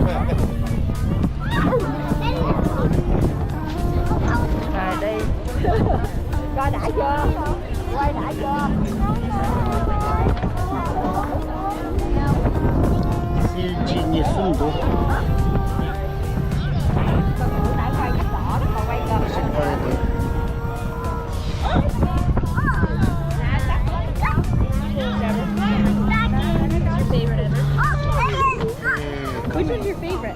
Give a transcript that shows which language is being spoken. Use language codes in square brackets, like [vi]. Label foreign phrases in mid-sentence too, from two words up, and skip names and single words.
[vi] À đi. Coi đã chưa? Quay đã chưa? Silji ni sundu Tại quay cách đỏ đó, còn quay gần. [en] Which one's your favorite?